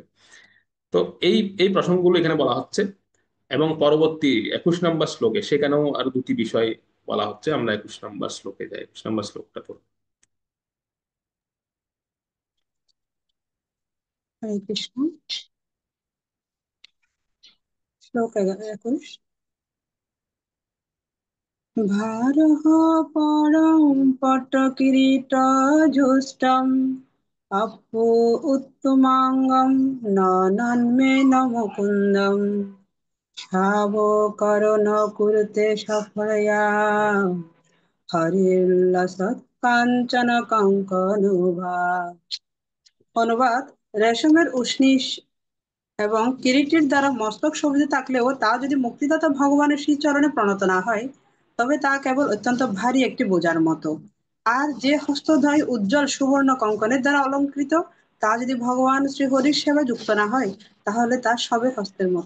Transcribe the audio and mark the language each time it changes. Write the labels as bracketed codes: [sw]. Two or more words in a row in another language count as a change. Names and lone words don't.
[bn] তো এই এই প্রসঙ্গগুলো এখানে বলা হচ্ছে, এবং পরবর্তী 21 নম্বর শ্লোকে সেখানেও আরো দুটি বিষয় বলা হচ্ছে। আমরা 21 নম্বর শ্লোকে যাই, 21 নম্বর শ্লোকটা পড়ি। হরে কৃষ্ণ। শ্লোক 21। [sa] भारः परं पट्टकिरीटजुष्टम् अप्पु उत्तमाङ्गं न नन्मे न मुकुन्दम् भावकरो न कुरुते सफलया हरिर्लसत् काञ्चन कङ्कनुभा। [bn] অনুবাদ: রেশমের উষ্ণীষ এবং কিরীটির দ্বারা মস্তক শোভিত থাকলেও তা যদি মুক্তিদাতা ভগবানের শ্রীচরণে প্রণত না হয়, তবে তা কেবল অত্যন্ত ভারী একটি বোঝার মতো। আর যে হস্তদ্বয় উজ্জ্বল সুবর্ণ কঙ্কনের দ্বারা অলঙ্কৃত, তা যদি ভগবান শ্রীহরির সেবায় যুক্ত না হয়, তাহলে তা সবে হস্তের মতো।